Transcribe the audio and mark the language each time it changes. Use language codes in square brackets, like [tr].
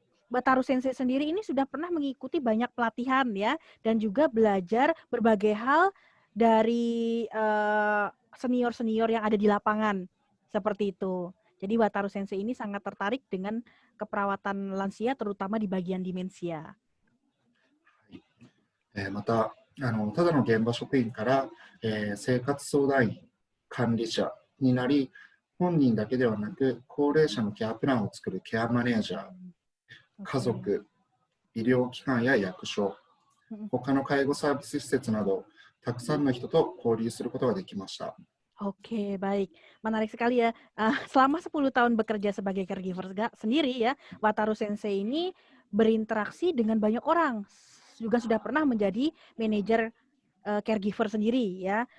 [id] Wataru Sensei sendiri ini sudah pernah mengikuti banyak pelatihan ya dan juga belajar berbagai hal dari senior-senior yang ada di lapangan seperti itu. Jadi Wataru Sensei ini sangat tertarik dengan keperawatan lansia terutama di bagian demensia. [ja] またただの現場職員から、生活相談員、管理者になり、本人だけではなく高齢者のケアプランを作るケアマネージャー、家族、医療機関や役所、他の介護サービス施設などたくさんの人と交流することができました。 [id] Oke, baik. Menarik sekali ya. Selama 10 tahun bekerja sebagai caregiver sendiri ya, Wataru Sensei ini berinteraksi dengan banyak orang. Juga sudah pernah menjadi manajer caregiver sendiri ya.